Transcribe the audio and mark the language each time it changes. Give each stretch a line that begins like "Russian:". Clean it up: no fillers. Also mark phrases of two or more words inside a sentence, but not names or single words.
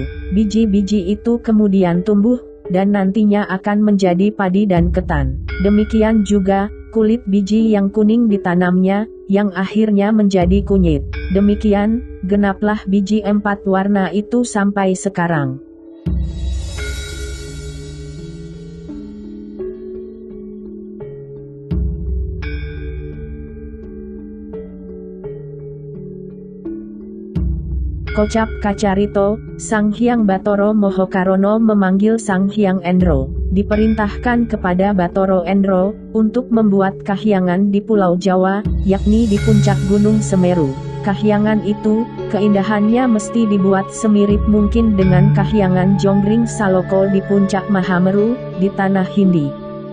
Indonesian: Biji-biji itu kemudian tumbuh, dan nantinya akan menjadi padi dan ketan. Demikian juga, kulit biji yang kuning ditanamnya, yang akhirnya menjadi kunyit. Demikian, genaplah biji 4 warna itu sampai sekarang.
Javanese: Kocap Kacarito,
Indonesian: Sang Hyang Bathara Mohokarono memanggil Sang Hyang Endro. Diperintahkan kepada Bathara Endro, untuk membuat kahyangan di Pulau Jawa, yakni di puncak Gunung Semeru. Kahyangan itu, keindahannya mesti dibuat semirip mungkin dengan kahyangan Jonggring Saloko di puncak Mahameru, di tanah Hindi.